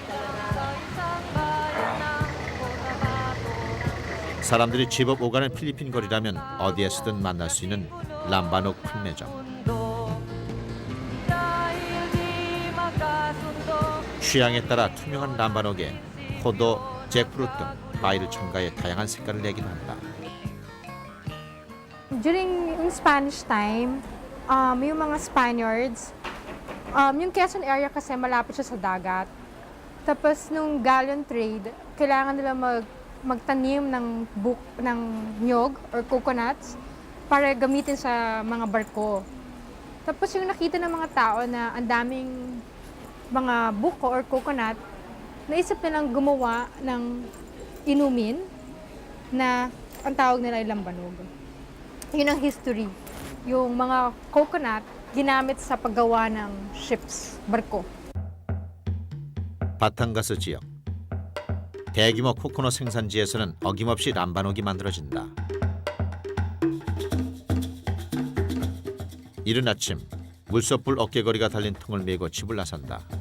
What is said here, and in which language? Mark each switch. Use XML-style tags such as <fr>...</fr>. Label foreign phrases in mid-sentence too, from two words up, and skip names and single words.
<ko>사람들이 집업 오가는 필리핀 거리라면 어디에서든 만날 수 있는 람바녹 판매점. 취향에 따라 투명한 람바녹에 포도, 잭프루트 등 과일을 첨가해 다양한 색깔을 내기도 한다.</ko> <en>During Spanish time,</en> <tl>yung mga Spaniards, yung Quezon area kasi malapit siya sa dagat. Tapos nung</tl> <en>galleon trade,</en> <tl>kailangan nila magtanim ng nyog</tl> <en>or coconuts</en> <tl>para gamitin sa mga barko. Tapos yung nakita ng mga tao na ang daming mga buko</tl> <en>or coconut,</en> <tl>naisip nilang gumawa ng inumin na ang tawag nila ay lambanog. Yun ang history. Yung mga coconut ginamit sa paggawa ng ships, barko.</tl> <ko>바탕가스 지역. 대규모 코코넛 생산지에서는 어김없이 람바녹이 만들어진다. 이른 아침 물소불 어깨거리가 달린 통을 메고 집을 나선다.</ko>